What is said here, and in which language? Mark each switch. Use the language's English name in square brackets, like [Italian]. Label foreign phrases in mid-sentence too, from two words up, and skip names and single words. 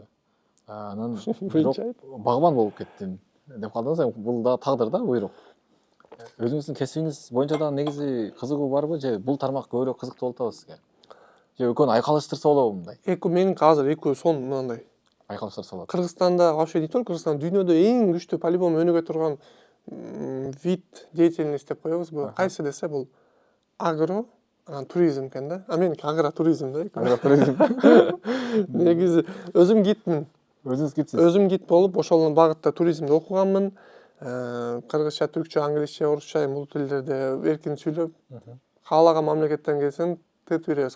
[Kyrgyz] Анан багбан болуп кеттим деп калдыңыз. Бул да тагдыр да, буйрук. Өзүңүздүн кесибиңиз боюнча да негизи кызыгуу барбы, же бул тармак көбүрөөк кызыктуу болуп атабы сизге? Же экөөнү айкалыштырса болобу мындай? Меники азыр экөө сон мындай. Айкалыштырса болот. Кыргызстанда [Russian] вообще не только Кыргызстан, [Kyrgyz] дүйнөдө эң күчтүү по-любому өнүгө турган [Russian] вид деятельность [Kyrgyz] деп коебузбу? Кайсы десе бул агро, туризм экен да. Меники агротуризм да. Агротуризм. Негизи өзүм гидмин. Өзүңүз гидсиз. Өзүм гид болуп, ошол багытта туризмди окуганмын. Кыргызча, түркчө, англисче, орусча бул тилдерде эркин сүйлөп, каалаган мамлекеттен келсең тетип беребиз.